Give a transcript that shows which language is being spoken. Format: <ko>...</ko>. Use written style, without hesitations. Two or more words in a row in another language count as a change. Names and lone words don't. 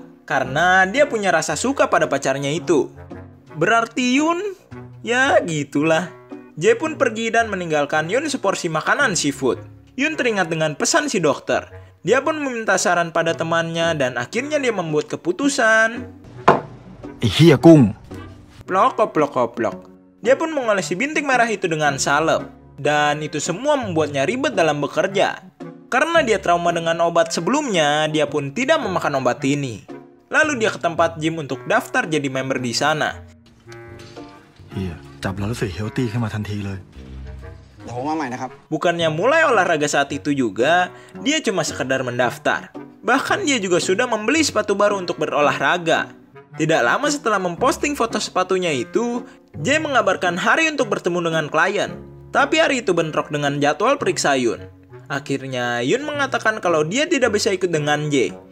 <id>Karena dia punya rasa suka pada pacarnya itu. Berarti Yun, ya gitulah. Jae pun pergi dan meninggalkan Yun seporsi makanan seafood. Yun teringat dengan pesan si dokter. Dia pun meminta saran pada temannya dan akhirnya dia membuat keputusan.</id> <th>ไอ้เหี้ยกุ้ง Plok, plok, plok.</th> <id>Dia pun mengolesi bintik merah itu dengan salep. Dan itu semua membuatnya ribet dalam bekerja. Karena dia trauma dengan obat sebelumnya, dia pun tidak memakan obat ini. Lalu dia ke tempat gym untuk daftar jadi member di sana.</id> <th>เหี้ยจับแล้วรู้สึกเฮลตี้ขึ้นมาทันทีเลย เดี๋ยวผมมาใหม่นะครับ</th> <id>Bukannya mulai olahraga saat itu juga, dia cuma sekedar mendaftar. Bahkan dia juga sudah membeli sepatu baru untuk berolahraga. Tidak lama setelah memposting foto sepatunya itu, Jae mengabarkan hari untuk bertemu dengan klien. Tapi hari itu bentrok dengan jadwal periksa Yun. Akhirnya Yun mengatakan kalau dia tidak bisa ikut dengan Jae.</id>